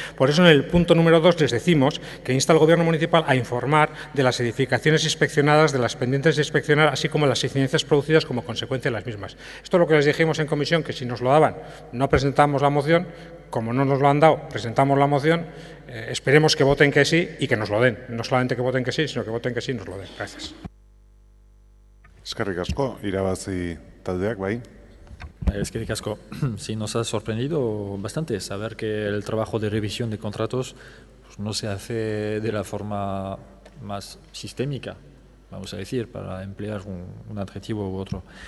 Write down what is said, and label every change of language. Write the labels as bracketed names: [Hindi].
[Spanish] Por eso en el punto número 2 les decimos que insta al Gobierno municipal a informar de las edificaciones inspeccionadas, de las pendientes de inspeccionar, así como las incidencias producidas como consecuencia de las mismas. Esto es lo que les dijimos en comisión, que si nos lo daban no presentamos la moción. Como no nos lo han dado, presentamos la moción. Esperemos que voten que sí y que nos lo den. No solamente que voten que sí, sino que voten que sí y nos lo den. Gracias. [Basque] Eskerrik asko, irabazi taldeak, bai. Eskerrik asko. [Spanish] Sí, nos ha sorprendido bastante saber que el trabajo de revisión de contratos pues, no se hace de la forma más sistémica, vamos a decir, para emplear un adjetivo u otro.